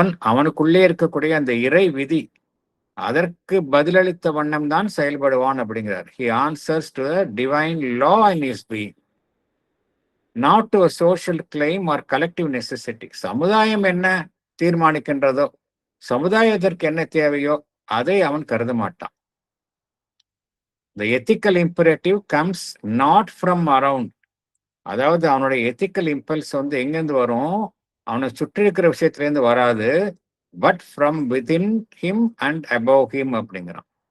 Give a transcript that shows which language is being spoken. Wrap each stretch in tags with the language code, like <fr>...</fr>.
<ta>அவனுக்குள்ளே இருக்கக்கூடிய அந்த இறை விதி அதற்கு பதிலளித்த வண்ணம் தான் செயல்படுவான் அப்படிங்கிறார்.</ta> <en>He answers to the divine law in his being, not to a social claim or collective necessity.</en> <ta>சமுதாயம் என்ன தீர்மானிக்கின்றதோ, சமுதாயத்திற்கு என்ன தேவையோ அதை அவன் கருத மாட்டான்.</ta> <en>The ethical imperative comes not from around.</en> <ta>அதாவது அவனுடைய எத்திக்கல் இம்பல்ஸ் வந்து எங்கிருந்து வரும், அவனை சுற்றி இருக்கிற விஷயத்திலேருந்து வராது,</ta> <en>but from within him and above him</en> <ta>அப்படிங்கிறான்.</ta>